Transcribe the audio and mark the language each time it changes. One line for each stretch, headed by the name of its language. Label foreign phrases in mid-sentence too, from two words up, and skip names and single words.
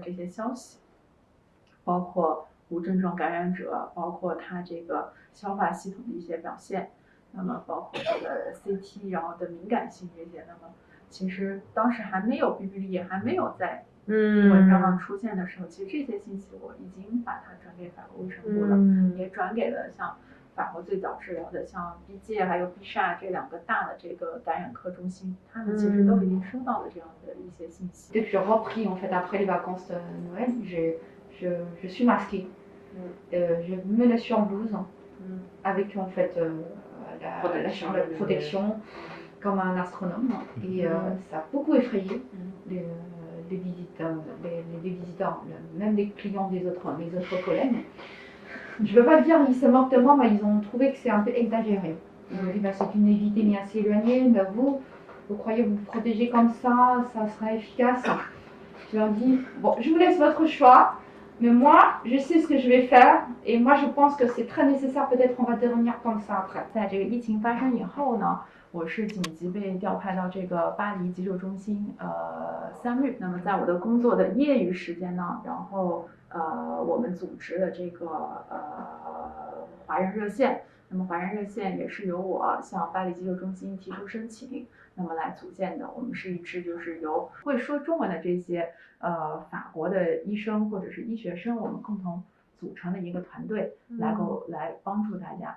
Chinese: 这些消息，包括无症状感染者，包括他这个消化系统的一些表现，那么包括这个 CT 然后的敏感性这些，那么其实当时还没有 BBB 也还没有在文章上出现的时候，其实这些信息我已经把它转给法国卫生部了，也转给了像法国最早治疗的像 BJ 还有 BSA 这2个大的这个感染科中心，他们其实都已经收到了这样的一些信息。
French: Dès que je repris en fait après les vacances de Noël, je suis masquée. Je me mets sur blouse avec en fait la protection comme un astronome et ça a beaucoup effrayé les visiteurs, même les clients des autres collègues. Je ne veux pas dire qu'ils se moquent de moi, mais ils ont trouvé que c'est un peu exagéré. Ils ont dit bah, c'est une épidémie assez éloignée, mais vous croyez vous protéger comme ça serait efficace. Je leur dis bon, je vous laisse votre choix. Mais moi, je sais ce que je vais faire, et moi je pense que c'est très nécessaire, peut-être on va devenir comme ça après.
Chinese: 在这个疫情发生以后呢，我是紧急被调派到这个巴黎急救中心3日。那么在我的工作的业余时间呢，然后我们组织了这个华人热线， 那么华人热线也是由我向巴黎急救中心提出申请，那么来组建的。我们是一支就是由会说中文的这些法国的医生或者是医学生，我们共同组成的一个团队，来帮助大家。